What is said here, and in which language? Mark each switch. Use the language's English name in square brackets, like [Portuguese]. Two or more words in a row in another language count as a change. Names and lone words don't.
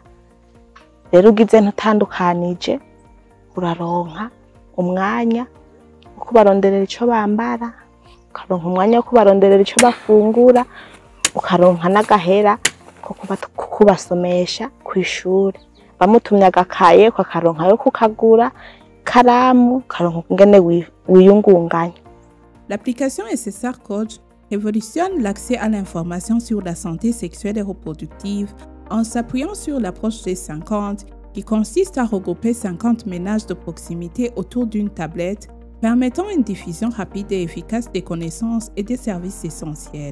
[Rundi] Rero ugizente utandukanije uraronka umwanya wo kubaronderera ico bambara, ukaronka umwanya wo kubaronderera ico bafungura, ukaronka n'agahera ko kubasomesha kw'ishuri. Bamutumye agakaye kwakaronka yo kukagura karamu karonka ngene wiyungunganya. [French] L'application SSR Coach révolutionne l'accès à l'information sur la santé sexuelle et reproductive en s'appuyant sur l'approche G50 qui consiste à regrouper 50 ménages de proximité autour d'une tablette permettant une diffusion rapide et efficace des connaissances et des services essentiels.